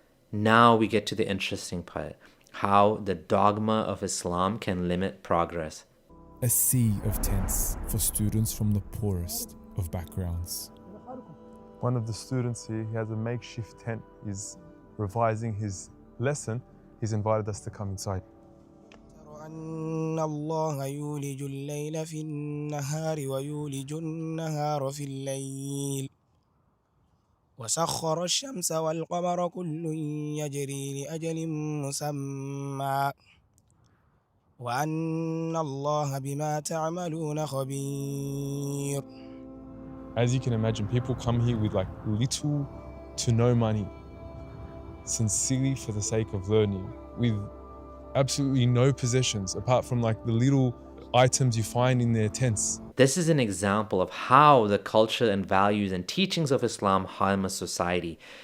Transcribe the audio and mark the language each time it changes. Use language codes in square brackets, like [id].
[en] Now we get to the interesting part: how the dogma of Islam can limit progress. A sea of tents for students from the poorest of backgrounds. One of the students here, he has a makeshift tent. He's revising his lesson. He's invited us to come inside. [ar] أن الله يولج الليل في النهار ويولج النهار في الليل وسخر الشمس والقمر كل يجري لأجل مسمى وأن الله بما تعملون خبير. [en] As you can imagine, people come here with like little to no money, sincerely for the sake of learning, with absolutely no possessions apart from like the little items you find in their tents. This is an example of how the culture and values and teachings of Islam harm a society.